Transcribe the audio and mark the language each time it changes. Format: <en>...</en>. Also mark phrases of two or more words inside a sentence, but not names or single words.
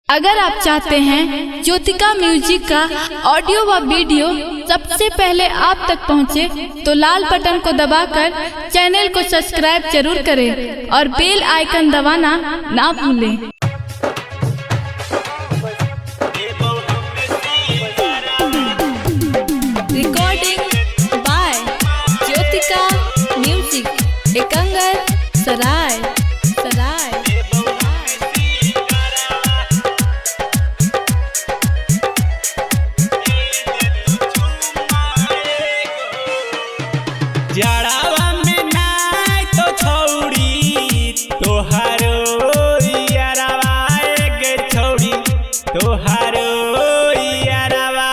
<hi>अगर आप चाहते हैं ज्योतिका म्यूजिक का ऑडियो व वीडियो सबसे पहले आप तक पहुंचे, तो लाल बटन को दबाकर चैनल को सब्सक्राइब जरूर करें और</hi> <en>bell icon</en> <hi>दबाना ना भूलें।</hi> <en>recording by ज्योतिका म्यूजिक, एकंगर सराय।</en> <anp>जड़ावा में नाय तो छौड़ी तोहारो यारवा गे छौड़ी तोहारो यारवा।</anp>